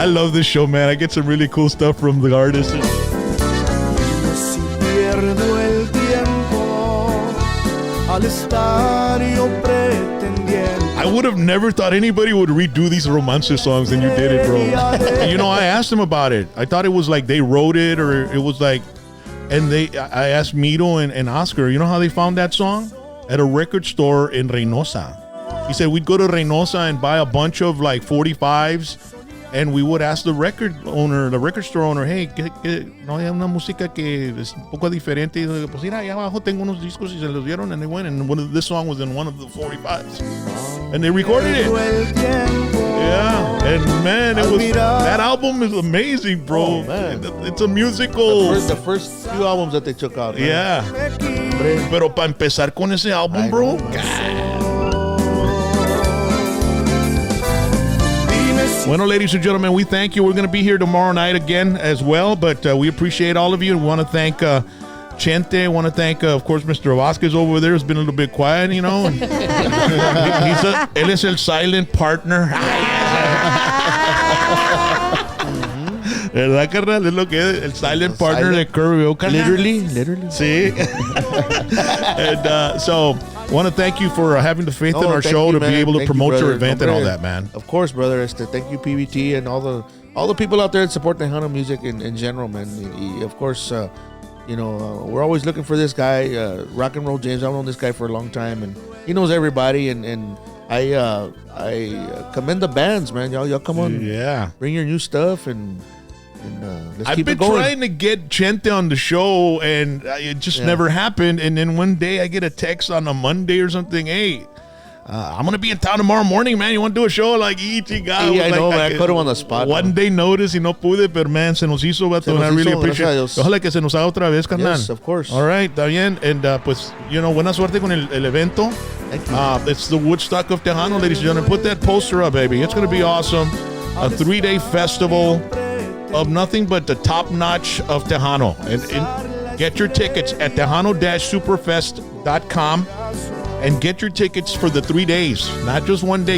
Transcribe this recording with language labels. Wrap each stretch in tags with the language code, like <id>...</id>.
<en>I love this show, man. I get some really cool stuff from the artists.</en> <es>Si pierdo el tiempo al estar yo pretendiendo.</es> <en>I would have never thought anybody would redo these romance songs, and you did it, bro. And, you know, I asked them about it. I thought it was like they wrote it, or it was like, and I asked Mito and Oscar, you know how they found that song? At a record store in Reynosa. He said we'd go to Reynosa and buy a bunch of like 45s, and we would ask the record store owner, hey,</en> <es>no hay una música que es un poco diferente. Pues mira, allá abajo tengo unos discos y se los dieron,</es> <en>and they went, and this song was in one of the 45s. And they recorded it. Yeah, and man, that album is amazing, bro. Oh, man. It's a musical. The first few albums that they took out. Man. Yeah.</en> <es>Pero para empezar con ese álbum, bro.</es> <en>Bueno, ladies and gentlemen, we thank you. We're going to be here tomorrow night again as well, but we appreciate all of you. We want to thank Chente. I want to thank, of course, Mr. Vasquez over there. Has been a little bit quiet, you know. And</en> <es>él es el</es> <en>silent partner.</en> <es>¿Verdad, carnal? Es lo que es el silent partner de Curry, carnal.</es> <en>Literally.</en> <es>Sí.</es> <en>And so, want to thank you for having the faith in our show to be able to promote your event and all that, man. Of course, brother. Thank you, PVT, and all the people out there that support Tejano music in general, man. Of course, you know, we're always looking for this guy, Rock and Roll James. I've known this guy for a long time, and he knows everybody. And I commend the bands, man. Y'all come on, bring your new stuff, and let's keep it going. I've been trying to get Chente on the show, and it just never happened. And then one day I get a text on a Monday or something. Hey, I'm going to be in town tomorrow morning, man. You want to do a show? Like, I know, man. I put him on the spot. One day notice</en> <es>y no pude, pero</es> <en>man,</en> <es>se nos hizo, vato,</es> <en>and I really appreciate it.</en> <es>Ojalá que se nos haga otra vez, carnal.</es> <en>Yes, of course. All right,</en> <es>está bien. And pues,</es> <en>you know,</en> <es>buena suerte con el evento.</es> <en>Thank you. It's the Woodstock of Tejano, ladies and gentlemen. Put that poster up, baby. It's going to be awesome. A 3-day festival of nothing but the top notch of Tejano. And get your tickets at tejano-superfest.com and get your tickets for the 3 days. Not just one day.</en>